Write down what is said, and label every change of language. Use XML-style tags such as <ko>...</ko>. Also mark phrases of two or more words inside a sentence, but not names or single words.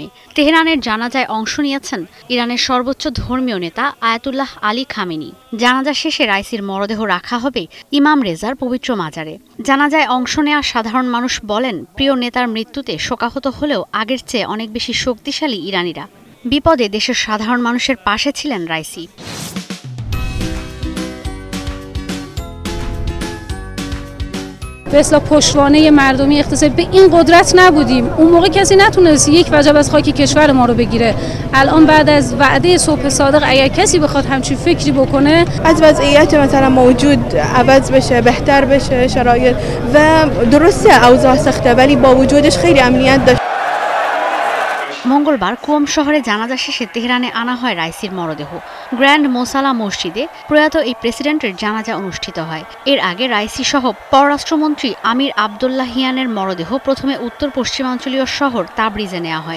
<bn>তেহরানের জানাজায় অংশ নিয়েছেন ইরানের সর্বোচ্চ ধর্মীয় নেতা আয়াতুল্লাহ আলী খামেনি। জানাজা শেষে রাইসির মরদেহ রাখা হবে ইমাম রেজার পবিত্র মাজারে। জানাজায় অংশ নেওয়া সাধারণ মানুষ বলেন, প্রিয় নেতার মৃত্যুতে শোকাহত হলেও আগের চেয়ে অনেক বেশি শক্তিশালী ইরানিরা। বিপদে দেশের সাধারণ মানুষের পাশে ছিলেন রাইসি।</bn> <fa>به اصطلاح پشتوانه مردمی اقتصادی به این قدرت نبودیم. اون موقع کسی نتونست یک وجب از خاک کشور ما رو بگیره. الان بعد از وعده صبح صادق اگر کسی بخواد همچین فکری بکنه، از وضعیت مثلا موجود عوض بشه، بهتر بشه شرایط و درسته اوضاع سخته ولی با وجودش خیلی امنیت داشت.</fa> <bn>মঙ্গলবার কুওম শহরে জানাজা শেষে তেহরানে আনা হয় রাইসির মরদেহ। গ্র্যান্ড মোসালা মসজিদে প্রয়াত এই প্রেসিডেন্টের জানাজা অনুষ্ঠিত হয়। এর আগে রাইসি সহ পররাষ্ট্রমন্ত্রী আমির আবদুল্লাহিয়ানের মরদেহ প্রথমে উত্তর পশ্চিমাঞ্চলীয় শহর তাবরিজে নেওয়া হয়।</bn>